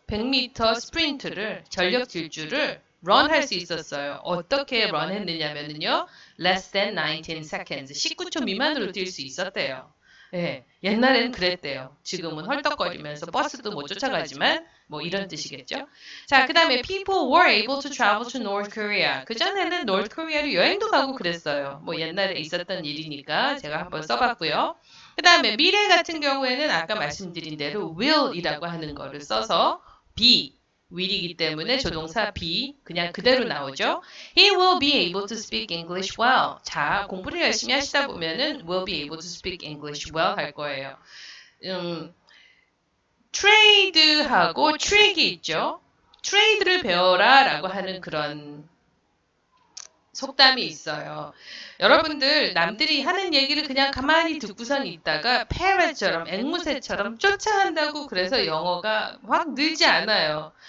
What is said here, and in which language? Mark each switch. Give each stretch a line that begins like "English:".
Korean: 100m 스프린트를, 전력 질주를 run 할 수 있었어요. 어떻게 run 했느냐면요.
English: less than 19 seconds.
Korean: 19초 미만으로 뛸 수 있었대요. 예, 옛날에는 그랬대요. 지금은 헐떡거리면서 버스도 못 쫓아가지만 이런 뜻이겠죠. 자, 그 다음에
English: people were able to travel to North Korea.
Korean: 그전에는 North Korea로 여행도 가고 그랬어요. 옛날에 있었던 일이니까 제가 한번 써봤고요. 그 다음에 미래 같은 경우에는 아까 말씀드린 대로 will이라고 하는 거를 써서 be will이기 때문에 조동사 be 그냥 그대로 나오죠.
English: He will be able to speak English well.
Korean: 자, 공부를 열심히 하시다 보면은
English: will be able to speak English well
Korean: 할 거예요. trade하고 trick이 있죠. trade를 배워라 라고 하는 그런 속담이 있어요. 여러분들 남들이 하는 얘기를 그냥 가만히 듣고선 있다가 parrot처럼 앵무새처럼 쫓아간다고 그래서 영어가 확 늘지 않아요.